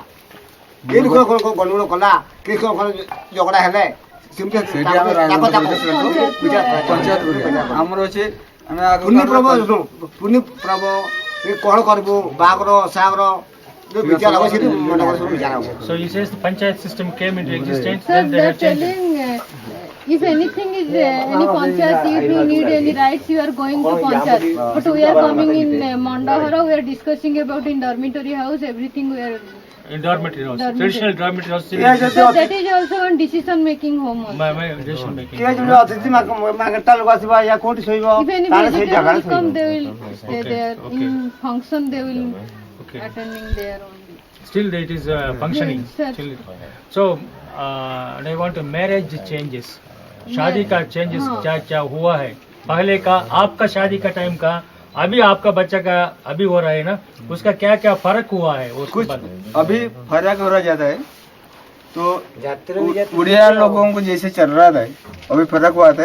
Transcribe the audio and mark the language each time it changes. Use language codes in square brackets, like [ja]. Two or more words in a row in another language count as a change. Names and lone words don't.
[or] କିଏ ଗଣ୍ଡଗୋଳ କଲା କିଏ କଣ ଝଗଡ଼ା ହେଲେ ଆମର ଅଛି ଆମେ ପୁନି ପର୍ବ କଣ କରିବୁ ବାହାଘର ସାହାଘର ବିଚାର ହବ ସେଠି ମଣ୍ଡକର ସବୁ ବିଚାର ହବ। [en] So he says the panchayat system came into existence, Sir, then they they're have changed it. telling if anything is any panchayat, if you need any rights, you are going to panchayat. But we are coming in Mandahara, we are discussing about in dormitory house, everything we are. In dormitory house, traditional dormitory house. So that is also one decision making home also. My decision making. If any visitors will come, they will stay there. In function, they will attending there only. Still it is functioning. Yes, sir. Still. So and I want to marriage changes. [hi] शादी का चेंजेस क्या क्या हुआ है, पहले का आपका शादी का टाइम का अभी आपका बच्चा का अभी हो रहा है ना, उसका क्या क्या फर्क हुआ है उसके बाद? अभी फर्क हो रहा जाता है तो उड़िया लोगों को जैसे चल रहा था अभी फर्क हुआ था।